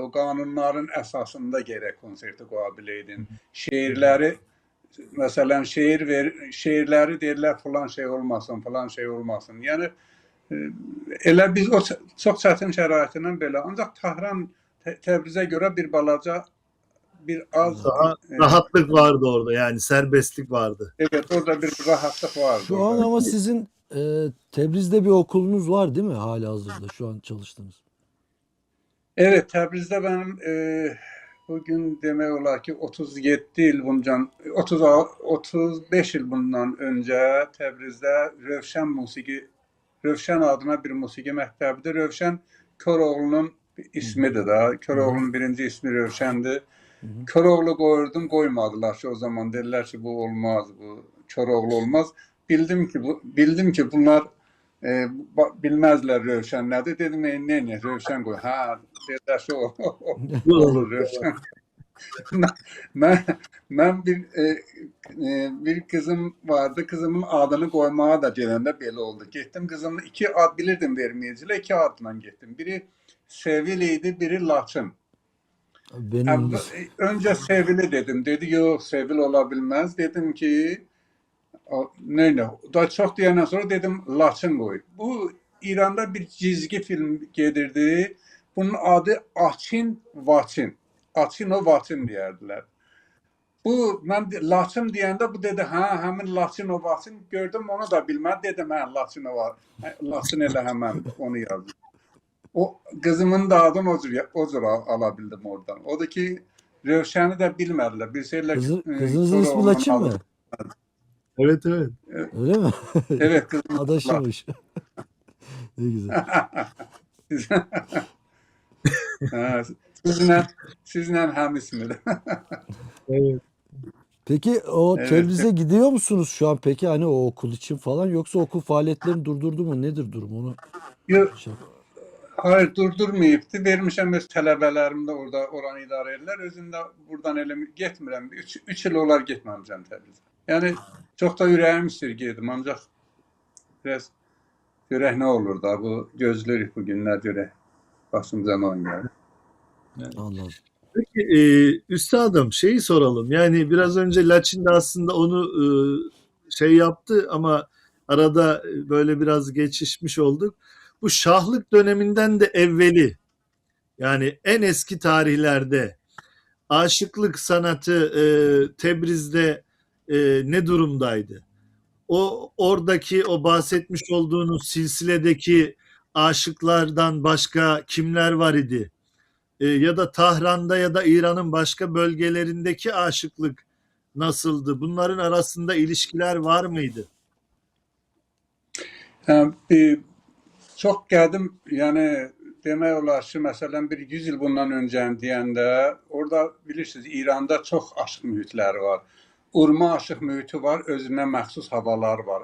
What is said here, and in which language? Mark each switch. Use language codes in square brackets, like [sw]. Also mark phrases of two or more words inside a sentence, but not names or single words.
[az] O qanunların əsasında gərək konserti qoya biləydin. Şeirləri, məsələn, şeirləri deyirlər falan şey olmasın, falan şey olmasın. Yəni elə biz o çox çətin şəraitindən belə. Ancaq Tahran Təbrizə görə bir balaca, bir az [tr] daha rahatlık vardı orada, yani serbestlik vardı. evet, orada bir rahatlık vardı. Şu an ama sizin Tebriz'de bir okulunuz var değil mi halihazırda şu an çalıştığınız? Evet, [az] Təbrizdə mənim bugün demək olar ki 37 il bundan, 35 il bundan öncə Təbrizdə Rövşən adına bir musiqi məktəbidir. Rövşən Köroğlu'nun ismidir da. Köroğlu'nun birinci ismi Rövşəndir. Köroğlu qoyurdum, qoymadılar ki o zaman. Dediler ki bu olmaz, bu Köroğlu olmaz. Bildim ki bunlar bilmezler Rövşən nədir. Dedim ne Rövşən qoy. Ha, dediler ki olur Rövşən. [tr] Ben bir kızım vardı. [az] Kızımın adını koymaya da gələndə belə oldu. Getdim kızımın iki ad bilirdim vermeyicilə, iki adla getdim. Biri Sevil idi, biri Laçın. [tr] Benim Önce Sevili dedim. Dedi yok Sevil olabilmez. Dedim ki ne? [az] Da çok diyenden sonra dedim Laçın koy. Bu İran'da bir çizgi film gedirdi. Bunun adı Açin Vaçin. Açin o Vaçin deyərdiler. Bu ben Laçın deyəndə bu dedi ha hemen Laçın o Vaçin gördüm onu da bilmez dedim ha Laçın o var. Laçın elə hemen onu yazdım. O kızımın da adını o cür alabildim oradan. O da ki Rövşəni də bilmədilər. [tr] kızınızın ismi Laçın mı? Evet evet. Öyle mi? Evet kızım. Adaşıymış. Ne güzel. Sizinle hem ismidir. Evet. Peki o Evet. Tebriz'e gidiyor musunuz şu an peki hani o okul için falan yoksa okul faaliyetlerini durdurdu mu? Nedir durum onu? Yok, Hayır, [az] durdurmayıbdı. Vermişəm öz tələbələrim də orada oranı idarə edirlər. Özüm də buradan elə getmirəm. 3 il olar getməmişəm Təbrizə. Yəni çox da ürəyim istəyir gedim, ancaq biraz görək nə olur da. Bu gözləyirik bu günlər görək. Başımıza nə gəlir. [tr] Anladım. Peki üstadım şeyi soralım. Yani biraz önce Laçin de aslında onu şey yaptı ama arada böyle biraz geçişmiş olduk. Bu Şahlık döneminden de evveli, yani en eski tarihlerde aşıklık sanatı Tebriz'de ne durumdaydı? Oradaki o bahsetmiş olduğunuz silsiledeki aşıklardan başka kimler var idi? Ya da Tahran'da ya da İran'ın başka bölgelerindeki aşıklık nasıldı? Bunların arasında ilişkiler var mıydı? [az] Çox qədim, yəni demək olar ki, məsələn bir 100 il bundan öncəni deyəndə, orada bilirsiniz İranda çox aşıq mühitləri var. Urma aşıq mühiti var, özünə məxsus havalar var.